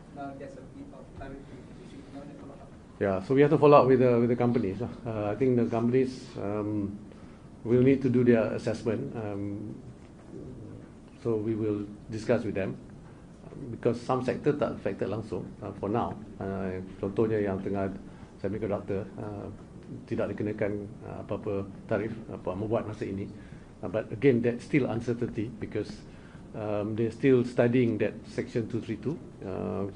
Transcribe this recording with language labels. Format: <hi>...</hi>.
<en>Now there's a bit of tarif Datuk Sri,</en> <ms>mana</ms> <en>follow up? Yeah, so we have to follow up with the companies. I think the companies will need to do their assessment. So we will discuss with them because some sector</en> <ms>tak</ms> <en>affected</en> <ms>langsung</ms> <en>for now.</en> <ms>Contohnya yang tengah semiconductor tidak dikenakan apa-apa tarif membuat masa ini.</ms> <en>But again, that's still uncertainty because they're still studying that Section 232.</en>